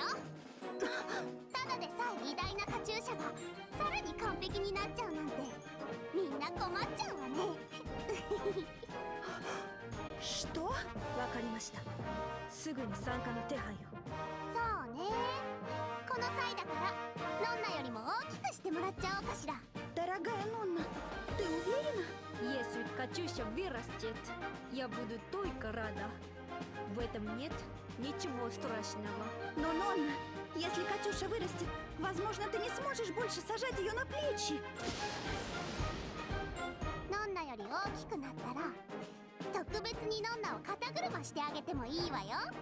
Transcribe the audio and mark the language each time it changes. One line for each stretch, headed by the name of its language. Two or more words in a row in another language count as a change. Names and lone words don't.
Japanese: ただでさえ偉大なカチューシャがさらに完璧になっちゃうなんて、みんな困っちゃうわね。わかりました。すぐに参加の手配を。そうね、この際だからノンナよりも大きくしてもらっちゃおうかしら。
Russian: Дорогая Нонна, ты уверена? Если Катюша вырастет, я буду только рада. В этом нет ничего страшного. Но, Нонна, если Катюша вырастет, возможно, ты не сможешь больше сажать ее на плечи.
Japanese: ノンナより大きくなったら特別にノンナを肩車してあげてもいいわよ。